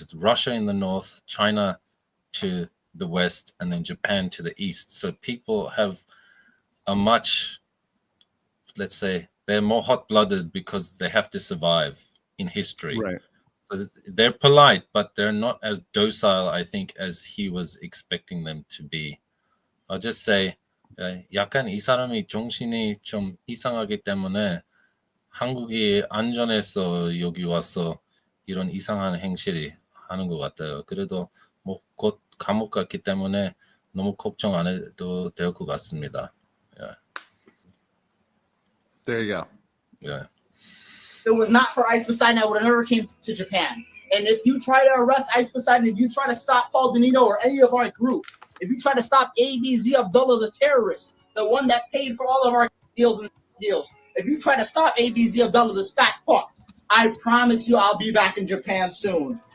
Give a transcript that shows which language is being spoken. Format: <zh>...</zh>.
<en>It's Russia in the north, China to the west, and then Japan to the east. So people have a much, let's say, they're more hot-blooded because they have to survive in history. Right. So they're polite, but they're not as docile, I think, as he was expecting them to be. I'll just say,</en> <ko>약간 이 사람이 정신이 좀 이상하기 때문에 한국이 안전해서 여기 와서 이런 이상한 행실이 하는 것 같아요. 그래도 뭐 곧 감옥 갔기 때문에 너무 걱정 안 해도 될 것 같습니다.</ko> <en>Yeah. There you go. Yeah. If it was not for Ice Poseidon, I would have never came to Japan. And if you try to arrest Ice Poseidon, if you try to stop Paul Danilo or any of our group, if you try to stop ABZ Abdullah, the terrorist, the one that paid for all of our deals, if you try to stop ABZ Abdullah, the fat fuck, I promise you I'll be back in Japan soon.</en>